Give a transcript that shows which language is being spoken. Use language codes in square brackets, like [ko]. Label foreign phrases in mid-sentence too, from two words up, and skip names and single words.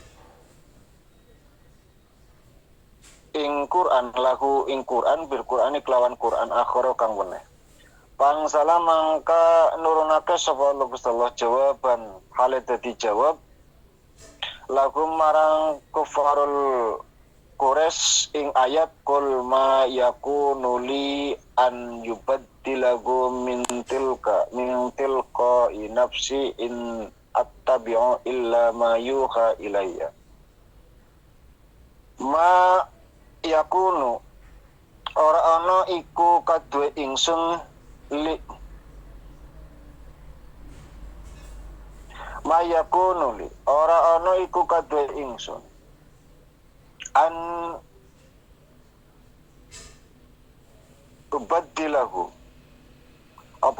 [jv] ing Quran lahu ing Quran [ar] بالقرآن [jv] kelawan Quran akhara kang weneh pangsala mangka nurunake sapa Allah Gusti Allah jawaban hale dadi jawab lagu marang [ar] كفار قريش [jv] ing ayat [ar] قل ما يكون لي أن يبدله من تلقاء نفسي إن أتبع إلا ما يوحى إلي ما يكون [jv] ora ana iku kaduwe ingsun [ar] li ما يكون لي [jv] ora ana iku kaduwe ingsun [ar] أن أبدله [jv] apa